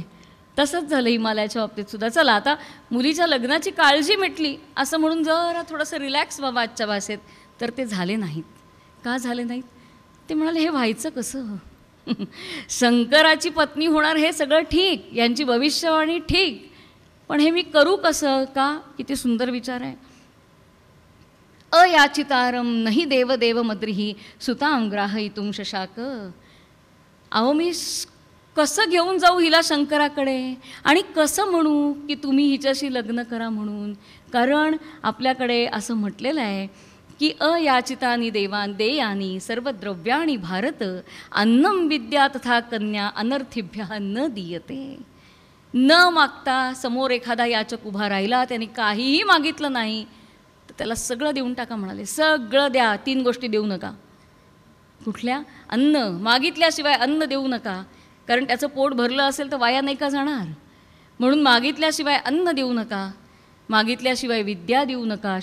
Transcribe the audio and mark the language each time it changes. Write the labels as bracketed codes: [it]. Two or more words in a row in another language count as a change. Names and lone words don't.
[mr] तसंच झालं हिमालयाच्या बाबतीत सुद्धा. चला आता मुलीच्या लग्नाची काळजी मिटली असं म्हणून जरा थोडंसं रिलॅक्स व्हावं आजच्या भाषेत, तर ते झाले नाहीत. का झाले नाहीत, ते म्हणाले हे व्हायचं कसं. शंकराची पत्नी होणार हे सगळं ठीक, यांची भविष्यवाणी ठीक, पण हे मी करू कसं. का, किती सुंदर विचार आहे. [sa] अयाचितारम नहि देवदेव मद्रिही सुतां ग्राहयितुं शशाक. [mr] अहो मी कसं घेऊन जाऊ हिला शंकराकडे आणि कसं म्हणू की तुम्ही हिच्याशी लग्न करा म्हणून. कारण आपल्याकडे असं म्हटलेलं आहे की [sa] अयाचितानि देवान देयानी सर्वद्रव्याणी भारत अन्नम विद्या तथा कन्या अनर्थिभ्यः न दीयते. [mr] न मागता समोर एखादा याचक उभा राहिला, त्याने काहीही मागितलं नाही तर त्याला सगळं देऊन टाका म्हणाले. सगळं द्या, 3 गोष्टी देऊ नका. कुठल्या, अन्न, मागितल्याशिवाय अन्न देऊ नका, कारण त्याचं पोट भरलं असेल तर वाया नाही का जाणार. म्हणून मागितल्याशिवाय अन्न देऊ नका, मागितल्याशिवाय विद्या देऊ नका.